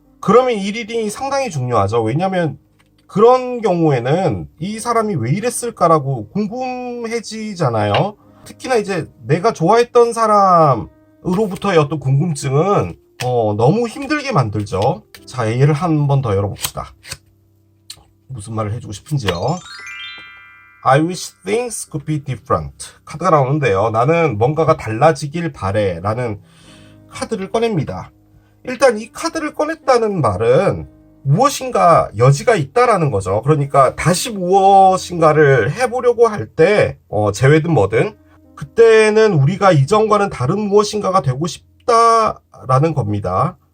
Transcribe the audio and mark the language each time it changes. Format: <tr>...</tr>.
<ko>그러면 이 리딩이 상당히 중요하죠. 왜냐면 그런 경우에는 이 사람이 왜 이랬을까라고 궁금해지잖아요. 특히나 이제 내가 좋아했던 사람으로부터의 어떤 궁금증은 너무 힘들게 만들죠. 자, 얘를 한 번 더 열어봅시다. 무슨 말을 해주고 싶은지요.</ko> <en>I wish things could be different.</en> <ko>카드가 나오는데요. 나는 뭔가가 달라지길 바래 라는 카드를 꺼냅니다. 일단 이 카드를 꺼냈다는 말은 무엇인가 여지가 있다라는 거죠. 그러니까 다시 무엇인가를 해보려고 할 때 재회든 뭐든 그때는 우리가 이전과는 다른 무엇인가가 되고 싶다라는 겁니다.</ko>